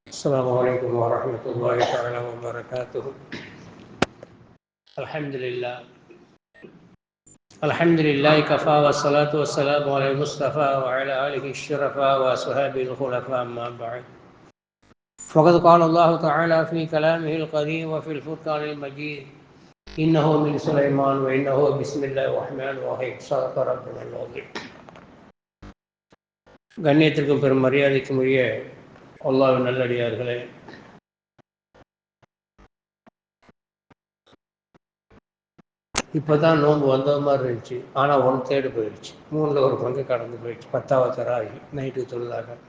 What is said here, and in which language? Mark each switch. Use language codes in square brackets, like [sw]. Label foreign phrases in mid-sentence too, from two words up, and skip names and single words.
[ar] السلام عليكم ورحمة الله تعالى وبركاته. الحمد لله كفى والصلاة والسلام على المصطفى وعلى آله الشرفاء وأصحابه الخلفاء أما بعد فقد قال الله تعالى في كلامه القديم وفي الفرقان المجيد إنه من سليمان وإنه بسم الله الرحمن الرحيم صدق ربنا العظيم. [ta] கண்ணியத்திற்கும் பெரும் மரியாதைக்கும் உரிய அல்லாஹ்வின் நல்லடியார்களே, இப்போ தான் நோன்பு வந்த மாதிரி இருந்துச்சு. ஆனால் 1/3 போயிடுச்சு. 3ல் ஒரு பங்கு கடந்து போயிடுச்சு. 10வது தராகி நைட்டு தொழுதாக.